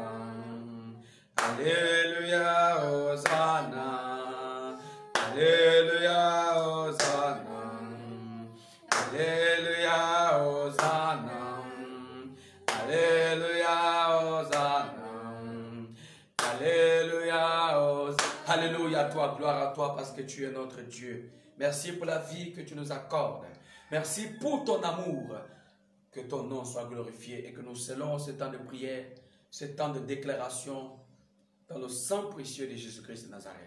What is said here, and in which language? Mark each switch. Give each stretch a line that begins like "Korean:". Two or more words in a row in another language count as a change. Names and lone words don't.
French: Alléluia, Hosanna. Alléluia, Hosanna. Alléluia, Hosanna. Alléluia, Hosanna. Alléluia, Hosanna. Alléluia, toi, gloire à toi parce que tu es notre Dieu. Merci pour la vie que tu nous accordes. Merci pour ton amour. Que ton nom soit glorifié et que nous scellons ce temps de prière, ce temps de déclaration dans le sang précieux de Jésus-Christ de Nazareth.